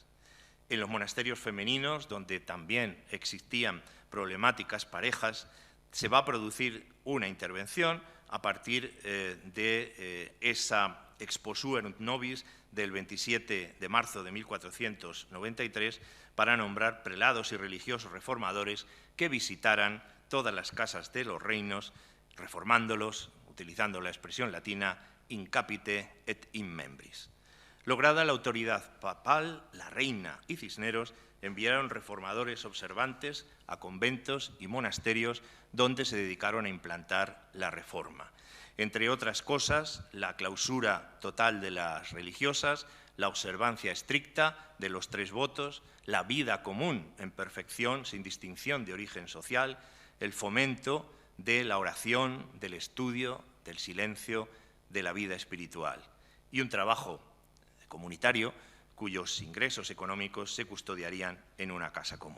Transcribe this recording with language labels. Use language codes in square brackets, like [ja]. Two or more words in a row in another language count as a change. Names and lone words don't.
[es] En los monasterios femeninos, donde también existían problemáticas parejas, se va a producir una intervención a partir de esa Exposuerunt Nobis del 27 de marzo de 1493 para nombrar prelados y religiosos reformadores que visitaran todas las casas de los reinos, reformándolos, utilizando la expresión latina [la] in capite et in membris. [es] Lograda la autoridad papal, la reina y Cisneros enviaron reformadores observantes a conventos y monasterios donde se dedicaron a implantar la reforma. Entre otras cosas, la clausura total de las religiosas, la observancia estricta de los 3 votos, la vida común en perfección, sin distinción de origen social, el fomento de la oración, del estudio, del silencio, de la vida espiritual y un trabajo comunitario cuyos ingresos económicos se custodiarían en una casa común.